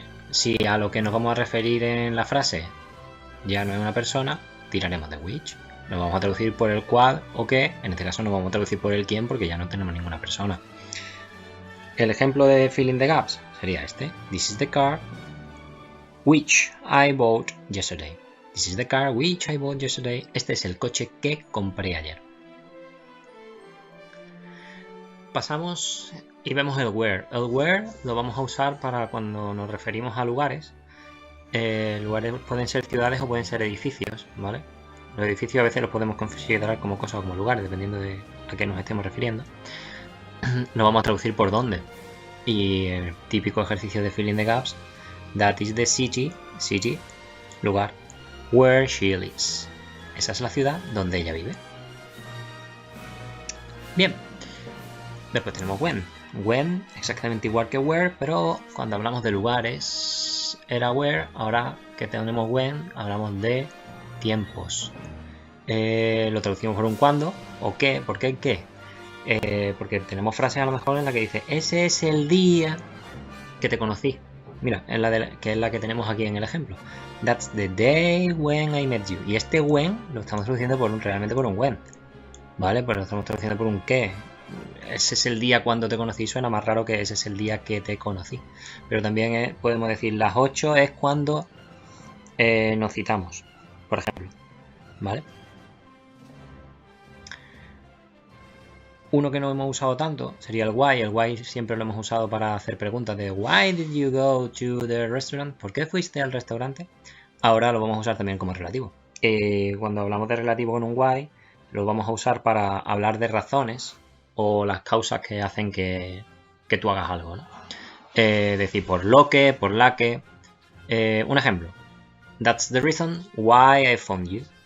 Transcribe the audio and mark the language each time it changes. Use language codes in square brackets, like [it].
[es] Si a lo que nos vamos a referir en la frase ya no es una persona, tiraremos de which. Nos vamos a traducir por el cual o qué, en este caso nos vamos a traducir por el quién porque ya no tenemos ninguna persona. El ejemplo de fill in the gaps sería este. [en] This is the car which I bought yesterday. This is the car which I bought yesterday. [es] Este es el coche que compré ayer. Pasamos y vemos el where. El where lo vamos a usar para cuando nos referimos a lugares. Lugares pueden ser ciudades o pueden ser edificios, ¿vale? Los edificios a veces los podemos considerar como cosas o como lugares, dependiendo de a qué nos estemos refiriendo. Lo vamos a traducir por dónde. Y el típico ejercicio de fill in the gaps, that is the city, lugar, where she lives. Esa es la ciudad donde ella vive. Bien. Después tenemos when. When, exactamente igual que where, pero cuando hablamos de lugares era where, ahora que tenemos when, hablamos de tiempos. Lo traducimos por un cuándo o qué. ¿Por qué qué? Porque tenemos frases a lo mejor en la que dice ese es el día que te conocí. Mira, que es la que tenemos aquí en el ejemplo. [en] That's the day when I met you. [es] Y este when lo estamos traduciendo realmente por un when, ¿vale? Pues lo estamos traduciendo por un qué. Ese es el día cuando te conocí. Suena más raro que ese es el día que te conocí. Pero también podemos decir las 8 es cuando nos citamos, por ejemplo, ¿vale? Uno que no hemos usado tanto sería el why. El why siempre lo hemos usado para hacer preguntas de why did you go to the restaurant? ¿Por qué fuiste al restaurante? Ahora lo vamos a usar también como relativo. cuando hablamos de relativo con un why, lo vamos a usar para hablar de razones o las causas que hacen que tú hagas algo, ¿no? Decir por lo que, por la que. Un ejemplo. [en] That's the reason why I phoned you.